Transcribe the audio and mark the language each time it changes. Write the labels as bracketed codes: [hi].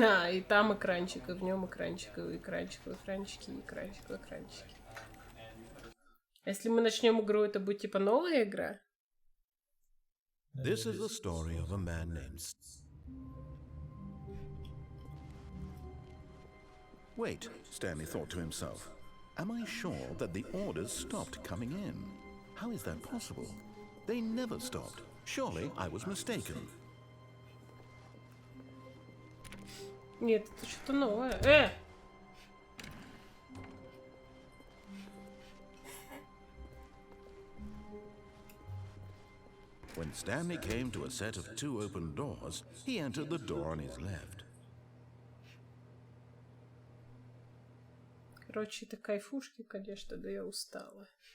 [ru] И там экранчик, и в нем экранчик, и экранчик, и экранчики, и экранчик, и экранчики. Если мы начнем игру, это будет типа новая игра? [en] This is the story of a man named... Wait, Stanley thought to himself. Am I sure that the orders stopped coming in? How is that possible? They never stopped. Surely I was mistaken. [ru] Нет, это что-то новое. [en] When Stanley came to a set of 2 open doors, he entered the door on his left. [ru] Короче, это кайфушки, конечно, да я устала.